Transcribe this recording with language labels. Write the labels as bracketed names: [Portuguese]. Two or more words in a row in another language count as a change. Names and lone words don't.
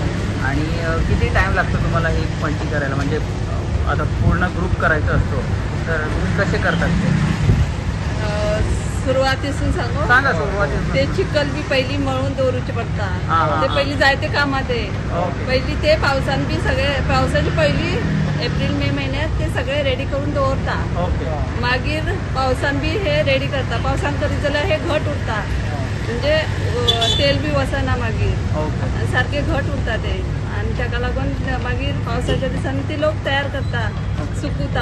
[Marathi] आणि किती टाइम लागतो तुम्हाला ही पंची करायला? म्हणजे आता पूर्ण ग्रुप करायचा असतो तर तुम्ही कसे करतात ते? सुरुवातीसून सांगू? सांगा सुरुवातीसून. [Konkani] ते चिकल बी पहिली मळून दवरूचे पडता. ते पहिली जायते कामात आहे. पहिली ते पावसान बी सगळे पावसाची पहिली एप्रिल मे महिन्यात ते सगळे रेडी करून दवरता. मागीर पावसान बी हे रेडी करता. पावसान करीत जाल्यार हे घट उरता, म्हणजे तेल बी वसना मागीर सारखे घट उरता ते. आणि ताका लागून मागीर पावसाच्या दिसांनी ते लोक तयार करता, सुकवता.